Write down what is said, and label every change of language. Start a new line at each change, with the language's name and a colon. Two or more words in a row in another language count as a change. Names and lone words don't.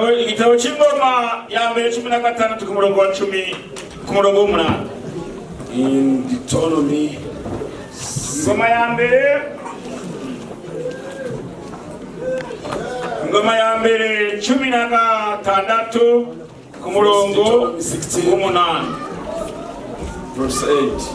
Kinyarwanda: igitabo cy'ingoma ya mbere 16 ku murongo wa 10 ku murongo wa 8.
English: In Deuteronomy,
Kinyarwanda: Ngoma ya mbere 16 ku murongo wa 8.
English: verse 8.